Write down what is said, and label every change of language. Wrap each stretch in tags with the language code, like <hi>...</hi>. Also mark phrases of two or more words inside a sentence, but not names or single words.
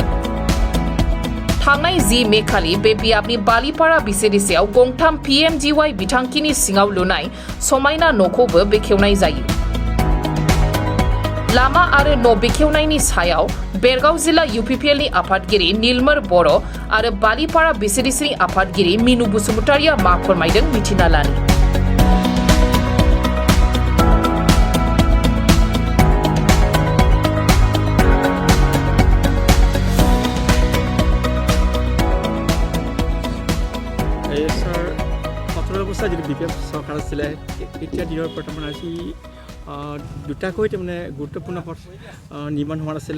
<brx>थांनाय 10 मे खालि बे बियाबनि बालिपारा बिसिडिसिआव गंथाम पिएमजिवाइ बिथांखिनि सिङाव लुनाय समायना न'खौबो बेखेवनाय जायो। लामा आरो न' बेखेवनायनि सायाव बेरगाव जिल्ला इउपिपिएलनि आफादगिरि नीलमर बर' आरो बालिपारा बिसिडिसिनि आफादगिरि मिनु बसुमतारिया मा फोरमायदों मिथिना लानि।</brx> <as>যি বিপিএফ চৰকাৰ আছিলে এতিয়া দিনৰ বৰ্তমান আজি দুটাকৈ তাৰমানে গুৰুত্বপূৰ্ণ পথ নিৰ্মাণ হোৱা নাছিলে।</as>